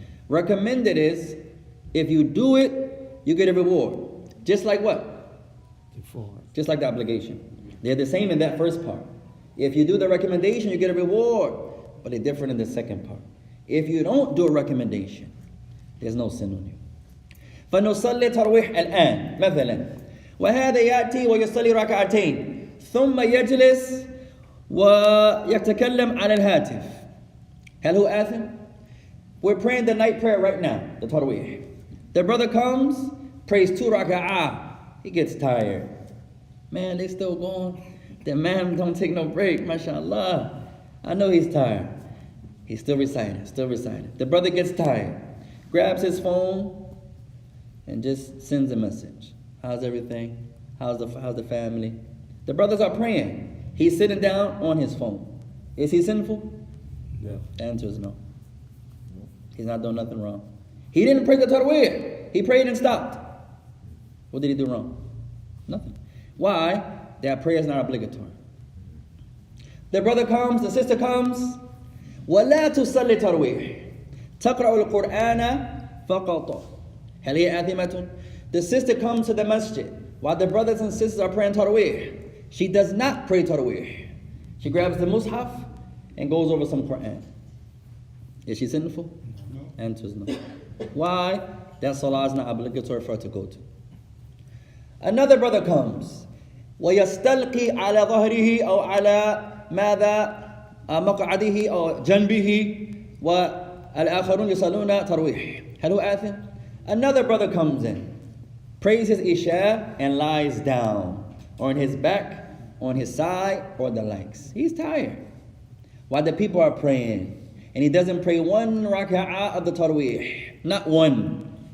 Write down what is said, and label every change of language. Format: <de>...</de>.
<en>Recommended is, if you do it, you get a reward. Just like what? Before. Just like the obligation. They're the same in that first part. If you do the recommendation, you get a reward. But they're different in the second part. If you don't do a recommendation, there's no sin on you.</en> <ar>فنصلي ترويح الآن مثلا وهذا يأتي ويصلي ركعتين ثم يجلس ويتكلم على الهاتف. هل هو آثم?</ar> <en>We're praying the night prayer right now, the tarawih. The brother comes, prays 2 raka'ah. He gets tired. Man, they still going. The man don't take no break, mashallah. I know he's tired. He's still reciting, still reciting. The brother gets tired, grabs his phone, and just sends a message. How's everything? How's the family? The brothers are praying. He's sitting down on his phone. Is he sinful? No. The answer is no. He's not doing nothing wrong. He didn't pray the tarawih. He prayed and stopped. What did he do wrong? Nothing. Why? That prayer is not obligatory. The brother comes, the sister comes.</en> <ar>ولا تصلي ترويح تقرأ القرآن فقط. هل هي آثمة?</ar> <en>The sister comes to the masjid while the brothers and sisters are praying tarawih. She does not pray tarawih. She grabs the mushaf and goes over some Quran. Is she sinful? No. Answer is no. Why? That salah is not obligatory for her to go to. Another brother comes.</en> <ar>ويستلقي على ظهره أو على ماذا مقعده أو جنبه والآخرون يصلون ترويح. هل هو آثم?</ar> <en>Another brother comes in, prays his Isha and lies down, or on his back, on his side, or the likes. He's tired. While the people are praying, and he doesn't pray 1 raka'ah of the tarawih, not one.</en>